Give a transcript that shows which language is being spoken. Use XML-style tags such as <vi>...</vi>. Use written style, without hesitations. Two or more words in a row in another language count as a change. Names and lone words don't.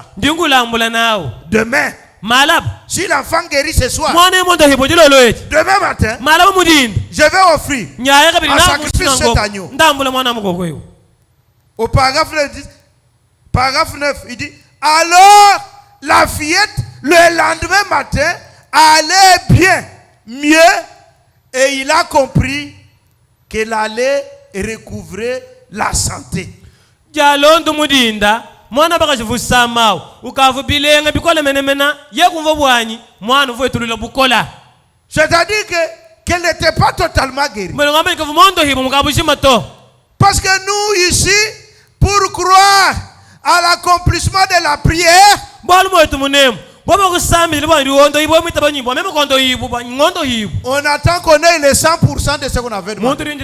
<fr>Demain, si l'enfant guérit ce soir, demain matin, je vais offrir en sacrifice cet agneau. Au paragraphe 9, il dit, alors la fillette, le lendemain matin, allait bien, mieux, et il a compris qu'elle allait recouvrer la santé.</fr> <lua>Jalondo mudinda, mwana baka jivusama, ukavu bilenga bikola menemena, yekumva bwanyi, mwana uvu etulula bukola.</lua> <fr>C'est-à-dire qu'elle n'était pas totalement guérie. Parce que nous ici, pour croire à l'accomplissement de la prière, on attend qu'on ait les 100% de ce qu'on avait demandé.</fr>